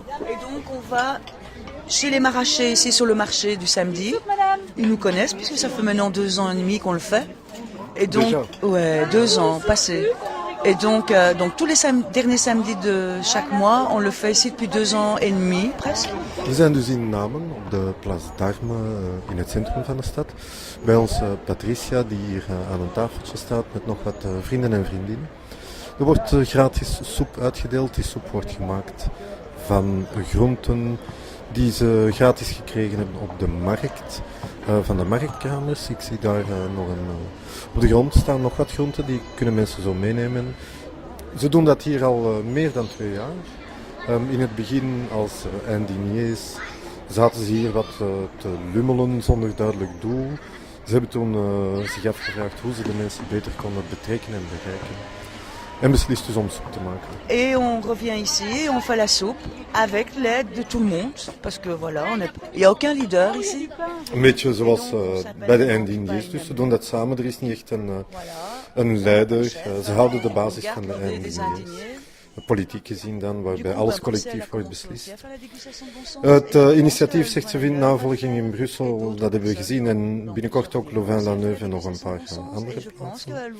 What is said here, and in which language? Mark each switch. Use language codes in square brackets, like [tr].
[fr] Et donc, on va chez les maraîchers, ici sur le marché du samedi. Ils nous connaissent, puisque ça fait maintenant 2 ans et demi qu'on le fait. Et donc, Déjà. ouais, 2 ans passés. Et donc tous les derniers samedis de chaque mois, on le fait ici depuis 2 ans et demi, presque. [nl] We zijn dus in Namen, op de Place d'Armes, in het centrum van de stad. Bij ons Patricia, die hier aan een tafeltje staat met nog wat vrienden en vriendinnen. Er wordt gratis soep uitgedeeld. Die soep wordt gemaakt van groenten die ze gratis gekregen hebben op de markt. Van de marktkramers. Ik zie daar nog op de grond staan nog wat groenten, die kunnen mensen zo meenemen. Ze doen dat hier al meer dan 2 jaar. In het begin als indiniers zaten ze hier wat te lummelen zonder duidelijk doel. Ze hebben toen zich afgevraagd hoe ze de mensen beter konden betrekken en bereiken. En beslist dus om soep te maken. [fr] Et on revient ici et on fait la soupe avec l'aide de tout le monde. Parce que voilà, il n'y a aucun leader ici. [nl] Een beetje zoals bij de indiniers, dus ze doen dat samen. Er is niet echt een leider. Ze houden de basis van de indiniers. Politiek gezien dan, waarbij alles collectief wordt beslist. Het initiatief zegt ze vindt navolging in Brussel, dat hebben we gezien, en binnenkort ook Louvain-la-Neuve en nog een paar andere plaatsen.